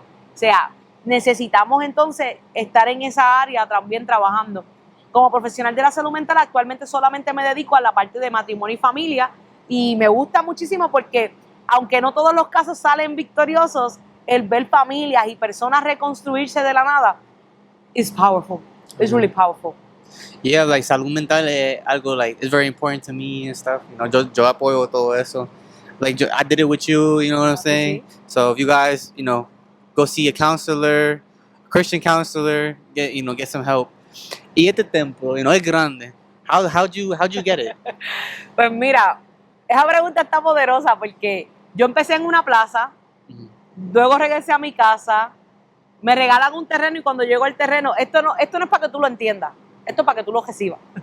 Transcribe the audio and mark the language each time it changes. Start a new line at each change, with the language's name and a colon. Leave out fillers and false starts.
Spanish: O sea, necesitamos entonces estar en esa área también trabajando. Como profesional de la salud mental, actualmente solamente me dedico a la parte de matrimonio y familia, y me gusta muchísimo porque, aunque no todos los casos salen victoriosos, el ver familias y personas reconstruirse de la nada
English: is powerful. It's really powerful. Yeah, like
Spanish: salud mental es algo
English: like it's very important to me and stuff. You know,
Spanish: yo apoyo todo eso.
English: Like I did it with you, you know what I'm saying? So if you guys, you know, go see a counselor, a Christian counselor, get some help.
Spanish: Y este templo,
English: you know,
Spanish: es grande.
English: How'd you get it?
Spanish: Pues mira, esa pregunta está poderosa porque yo empecé en una plaza, luego regresé a mi casa, me regalan un terreno y cuando llego al terreno, esto no es para que tú lo entiendas, esto es para que tú lo recibas.